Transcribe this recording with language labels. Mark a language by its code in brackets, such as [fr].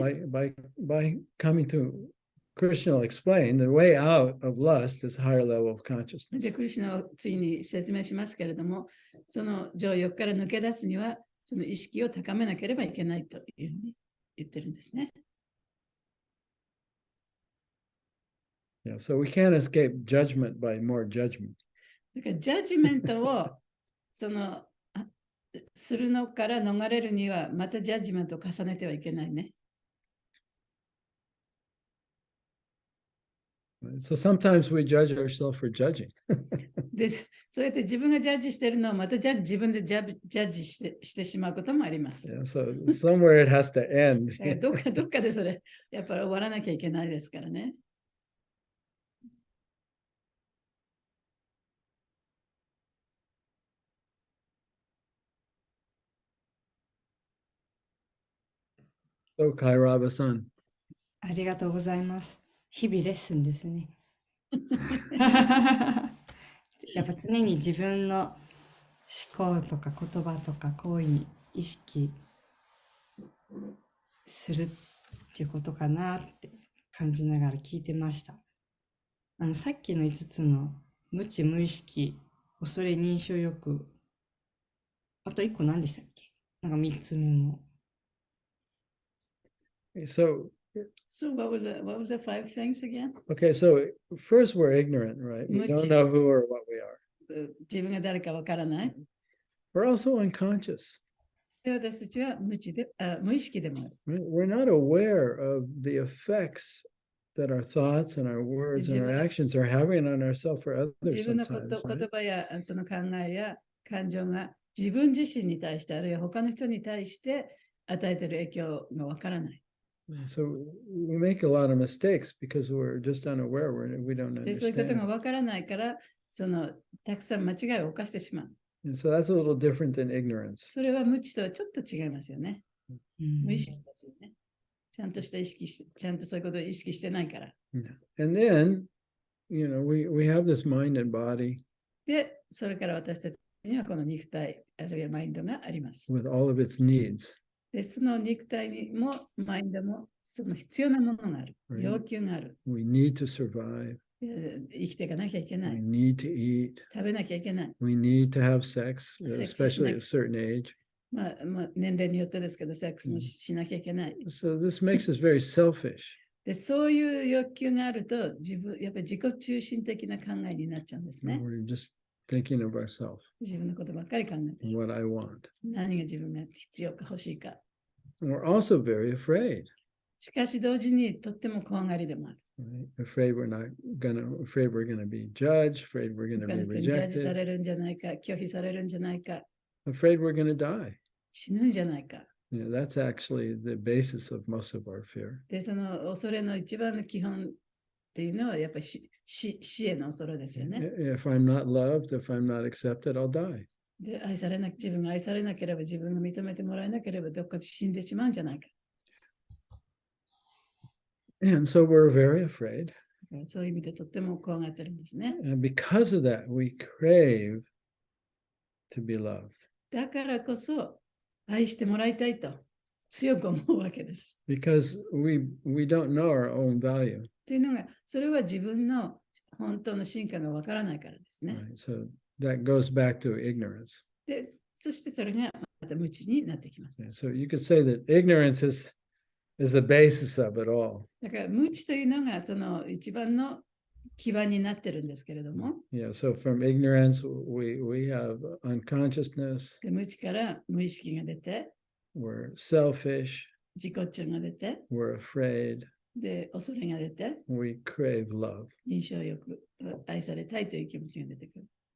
[en] By coming to Krishna will explain, the way out of lust is a higher level of consciousness. [ja] で、クリシュナを次に説明しますけれども、その情欲から抜け出すには、その意識を高めなければいけないというふうに言ってるんですね。 [en] Yeah, so we can't escape judgment by more judgment. [ja] だからジャッジメントをするのから逃れるには、またジャッジメントを重ねてはいけないね。 [en] So sometimes we judge ourselves for judging. [ja] で、そうやって自分がジャッジしてるのをまた自分でジャッジしてしまうこともあります。 [en] Yeah, so somewhere it has to end. [ja] だからどっかでそれ、やっぱり終わらなきゃいけないですからね。 [en] So Kairaba-san. [ja] ありがとうございます。日々レッスンですね。やっぱ常に自分の思考とか言葉とか行為に意識するっていうことかなって感じながら聞いてました。さっきの5つの無知無意識、恐れ認証欲、あと1個何でしたっけ？なんか3つ目の。 [en] So what was the 5 things again? okay, so first we're ignorant, right? We don't know who or what we are. [ja] 自分が誰かわからない。 [en] We're also unconscious. [ja] で、私たちは無意識でもある。 [en] We're not aware of the effects that our thoughts and our words and our actions are having on ourselves or others [ja] 自分の [en] sometimes. [ja] 言葉やその考えや感情が自分自身に対して、あるいは他の人に対して与えている影響がわからない。 [en] So we make a lot of mistakes because we're just unaware. We don't [ja] で、そういうことが [en] understand. [ja] わからないから、たくさん間違いを犯してしまう。 [en] And so that's a little different than ignorance. [ja] それは無知とはちょっと違いますよね。無意識ですよね。ちゃんとそういうことを意識してないから。 [en] And then, we have this mind and body [ja] で、それから私たちにはこの肉体、あるいはマインドがあります。 [en] with all of its needs. [ja] で、その肉体にもマインドもその必要なものがある。要求がある。 [en] We need to survive. [ja] 生きていかなきゃいけな [en] We [ja] い。 [en] need to eat. [ja] 食べなきゃいけない。 [en] We need to have sex, Sex especially at a [ja] しな [en] certain age. [ja] まあ、年齢によってですけど、セックスもしなきゃいけない。 [en] So this makes us very selfish. [ja] で、そういう欲求があると、やっぱり自己中心的な考えになっちゃうんですね。 [en] We're just thinking of ourselves, [ja] 自分のことばっかり考えてる。 [en] what I want. [ja] 何が自分が必要か欲しいか。 [en] And we're also very afraid. [ja] しかし同時にとっても怖がりでもある。 [en] Right? Afraid we're gonna be judged, afraid we're gonna [ja] 他 [en] be [ja] の人にジャッジさ [en] rejected, [ja] れるんじゃないか、拒否されるんじゃないか、 [en] afraid we're gonna die. [ja] 死ぬんじゃないか。 [en] That's actually the basis of most of our fear. [ja] で、その恐れの一番の基本っていうのはやっぱり死への恐れですよね。 [en] If I'm not loved, if I'm not accepted, I'll die. [ja] で、自分が愛されなければ、自分が認めてもらえなければ、どっかで死んでしまうんじゃないか。 [en] And so we're very afraid. [ja] そういう意味でとっても怖がってるんですね。 [en] And because of that, we crave to be loved. [ja] だからこそ愛してもらいたいと強く思うわけです。 [en] Because we don't know our own value. [ja] というのが、それは自分の本当の真価がわからないからですね。 [en] Right? So that goes back to ignorance. [ja] で、そしてそれがまた無知になってきます。 [en] So you could say that ignorance is the basis of it all. [ja] だから無知というのがその一番の基盤になってるんですけれども、 [en] Yeah, so from ignorance, we have unconsciousness, [ja] で無知から無意識が出て、 [en] we're selfish, [ja] 自己中が出て、 [en] we're afraid, [ja] で、恐れが出て、 [en] we crave love. [ja] 印象よく愛されたいという気持ちが出てくる。